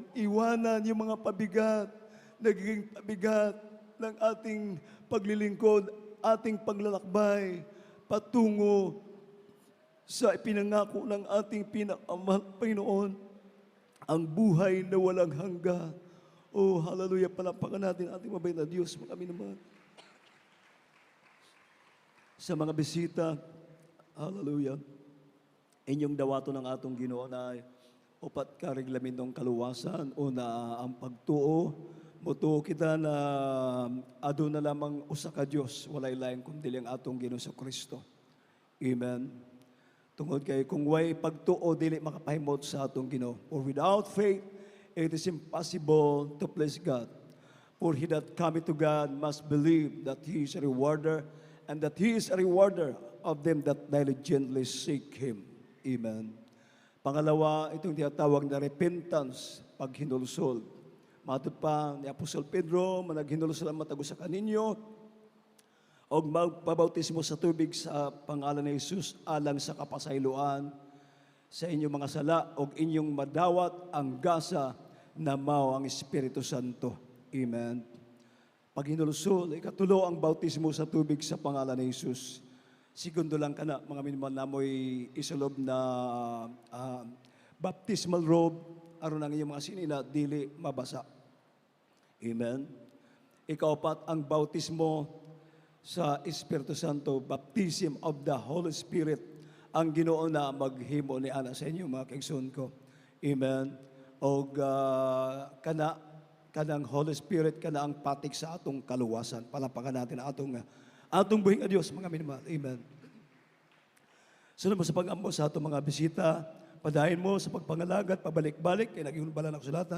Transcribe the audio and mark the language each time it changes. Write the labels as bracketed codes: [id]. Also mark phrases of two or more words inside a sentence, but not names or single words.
[tl] Iwanan yung mga pabigat, nagiging pabigat ng ating paglilingkod, ating paglalakbay, patungo sa ipinangako ng ating pinakamahal na Panginoon, ang buhay na walang hanggan. Oh, hallelujah, palapakan natin ating mabait na Diyos, mga naman. [ceb] Sa mga bisita, hallelujah, inyong dawato ng atong Ginoo na upat ka reglamentong kaluwasan o na ang pagtuo, mutuo kita na ado na lamang usa ka Dios, walay lain kundi ang atong Ginoo sa Kristo. Amen. Tungod kay kung way pagtuo dili makapahimot sa atong Ginoo. [en] For without faith, it is impossible to please God. For he that cometh to God must believe that He is a rewarder, and that He is a rewarder of them that diligently seek Him. [tl] Amen. Pangalawa, itong tinatawag na repentance, [ceb] paghinulsol. Matod pa ni Apostol Pedro, managhinulsol ang matago sa kaninyo, o magpabautismo sa tubig sa pangalan ni Jesus alang sa kapasayloan sa inyong mga sala o inyong madawat ang gasa na mao ang Espiritu Santo. Amen. Pag hinulsol, ikatulo ang bautismo sa tubig sa pangalan ni Jesus. Segundo lang ka na, mga minimal namoy isalob na baptismal robe, aron ang inyong mga sinina, dili mabasa. Amen. Ikaapat, ang bautismo sa Espiritu Santo, [en] baptism of the Holy Spirit, [ceb] ang Ginoo na maghimo ni ana sa inyo, mga kaigsoon ko. Amen. O kanang [en] Holy Spirit, [ceb] kana ang patik sa atong kaluwasan. [tl] Palapakan natin ang [ceb] atong buhing a Diyos, mga minimahal. Amen. Sunod mo sa pag-ambo sa atong mga bisita, padahin mo sa pagpangalagat, pabalik-balik, kay naging bala ng sulatan.